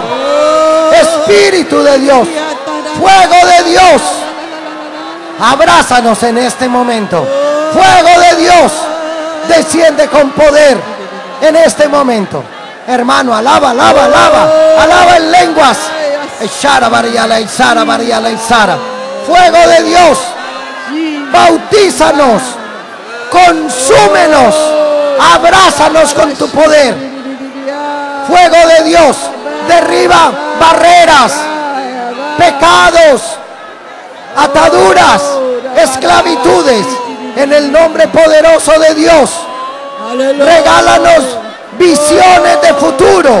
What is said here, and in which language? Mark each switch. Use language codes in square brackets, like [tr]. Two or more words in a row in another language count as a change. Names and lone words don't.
[es] Espíritu de Dios, fuego de Dios, abrázanos en este momento. Fuego de Dios, desciende con poder en este momento. Hermano, alaba, alaba, alaba, alaba en lenguas. Sara Bariala y Sara Bariala y Sara. Fuego de Dios, bautízanos, consúmenos, abrázanos con tu poder. Fuego de Dios, derriba barreras, pecados, ataduras, esclavitudes, en el nombre poderoso de Dios. Regálanos visiones de futuro.